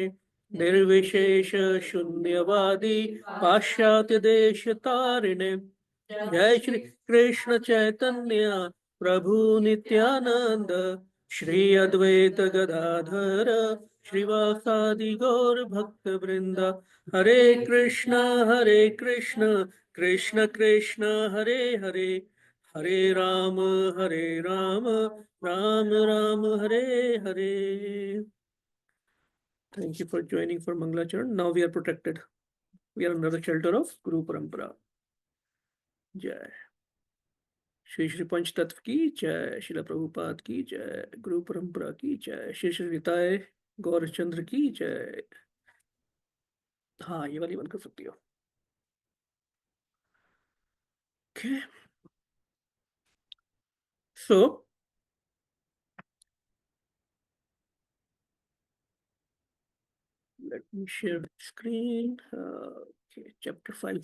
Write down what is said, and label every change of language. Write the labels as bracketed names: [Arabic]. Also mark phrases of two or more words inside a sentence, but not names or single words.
[Sanskrit] निर्विशेष शून्यवादी पाश्चात्य देश तारिणे जय श्री कृष्ण चैतन्य प्रभु नित्यानंद श्री अद्वैत गदाधर श्रीवासादि गौर भक्त वृंद हरे कृष्ण कृष्ण कृष्ण हरे हरे हरे राम राम राम हरे हरे. [English] Thank you for joining for Mangalacharan. Now we are protected. We are under the shelter of Guru Parampara. Jai. [Hindi] श्री श्री पंच तत्त्व की जय. श्रील प्रभुपाद की जय. गुरु परंपरा की जय. श्री श्री निताई गौरचंद्र की जय. हाँ ये वाली बंद कर सकती हो. [English] Okay. So let me share the screen. Okay, chapter 5.